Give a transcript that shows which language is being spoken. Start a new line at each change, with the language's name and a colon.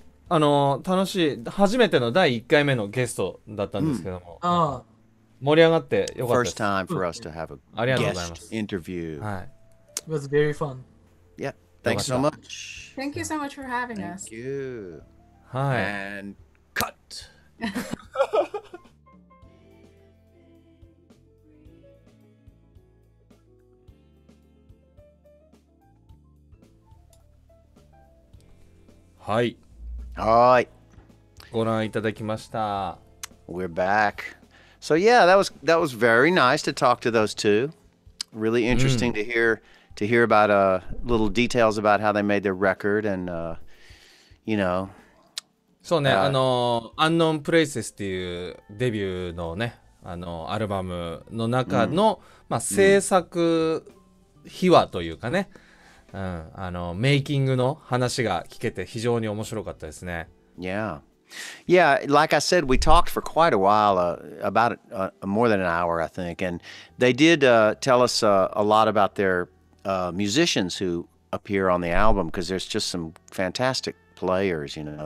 Japanese: 楽しい、初めての第1回目のゲストだったんですけども、盛り上がってよかったです。
English: First time for us to have a guest interview.
Japanese: はい。
English: It was very fun. Yeah. Thanks so much. Thank you so much for having us. Thank you.
Japanese: はい。
English: And cut.
Japanese: はい。はい。ご覧いただきました。
English: We're back. So yeah, that was very nice to talk to those two. Really interesting to hear about little details about how they made their record and
Japanese: そうね、Unknown Places っていうデビューのね、アルバムの中の、制作秘話というかね、メイキングの話が聞けて非常に面白かったですね。
English: Yeah, like I said, we talked for quite a while, about more than an hour, I think, and they did tell us a lot about their musicians who appear on the album, because there's just some fantastic players.